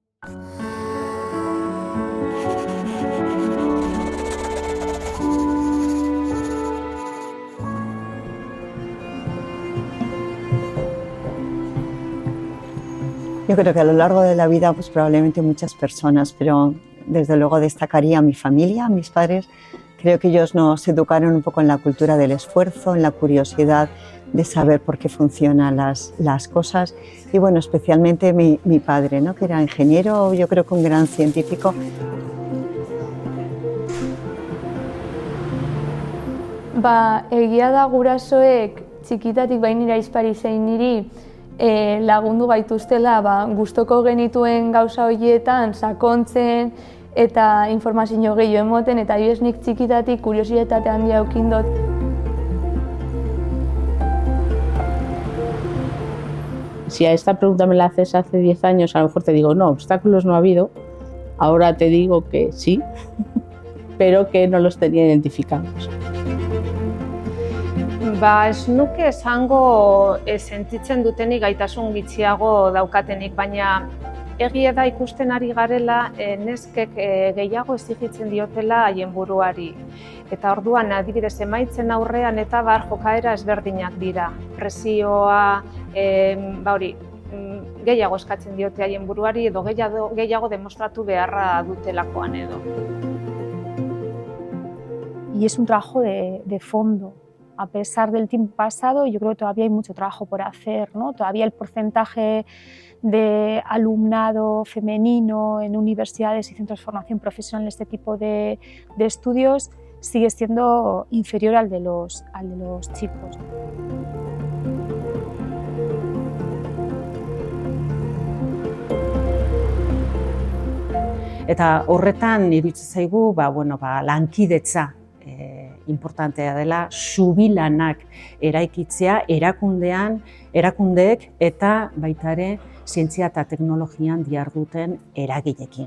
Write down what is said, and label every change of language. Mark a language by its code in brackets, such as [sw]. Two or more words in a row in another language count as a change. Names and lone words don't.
[es] Yo creo que a lo largo de la vida, pues probablemente muchas personas, pero desde luego destacaría a mi familia, a mis padres. Creo que ellos nos educaron un poco en la cultura del esfuerzo, en la curiosidad de saber por qué funcionan las cosas. Y bueno, especialmente mi padre, ¿no? Que era ingeniero, yo creo que un gran científico. [eu] Egia da gurasoek txikitatik bainira aizpari zein niri lagundu gaituztela gustoko genituen gauza horietan sakontzen eta informazio gehiago emoten, eta adibidez nik txikitatik kuriositate handia eduki dut. [es] Si a esta pregunta me la haces hace 10 años, a lo mejor te digo, no, obstáculos no ha habido. Ahora te digo que sí, pero que no los tenía identificados. [eu] Ez nuke esango sentitzen dutenik gaitasun gutxiago daukatenik, baina egia da ikusten ari garela neskek gehiago exijitzen diotela haien buruari. Eta orduan adibidez emaitzen aurrean eta jokaera ezberdinak dira. Presioa, gehiago eskatzen diote haien buruari edo gehiago demostratu beharra dutelakoan edo. [es] Y es un trabajo de fondo. A pesar del tiempo pasado, yo creo que todavía hay mucho trabajo por hacer, ¿no? Todavía el porcentaje de alumnado femenino en universidades y centros de formación profesional en este tipo de estudios sigue siendo inferior al de los chicos. [eu] Eta horretan iruditzen zaigu lankidetza importantea dela, subilanak eraikitzea erakundeek eta baita ere zientzia eta teknologian diharduten eragileekin.